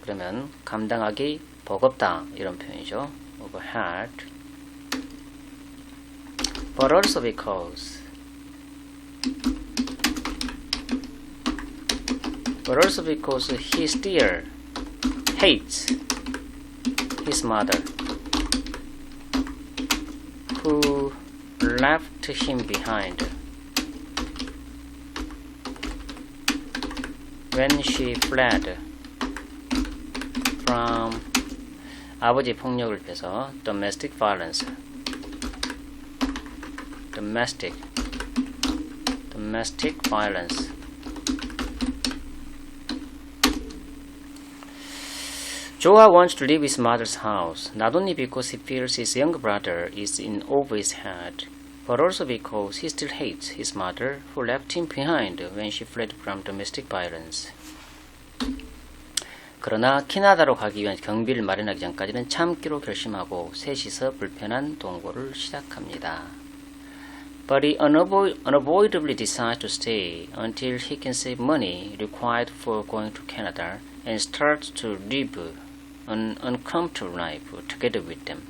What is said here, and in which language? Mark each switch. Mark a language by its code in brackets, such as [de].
[ko] 그러면 감당하기 버겁다 이런 표현이죠. [en] overhead. But also because he still hates his mother, who left him behind when she fled from [ko] 아버지 폭력을 피해서 [en] domestic violence. domestic violence. Joa wants to leave his mother's house, not only because he feels his younger brother is in over his head, but also because he still hates his mother, who left him behind when she fled from domestic violence. [ko] 그러나 캐나다로 가기 위한 경비를 마련하기 전까지는 참기로 결심하고 셋이서 불편한 동거를 시작합니다. [en] But he unavoidably decides to stay until he can save money required for going to Canada and starts to live an uncomfortable life together with them.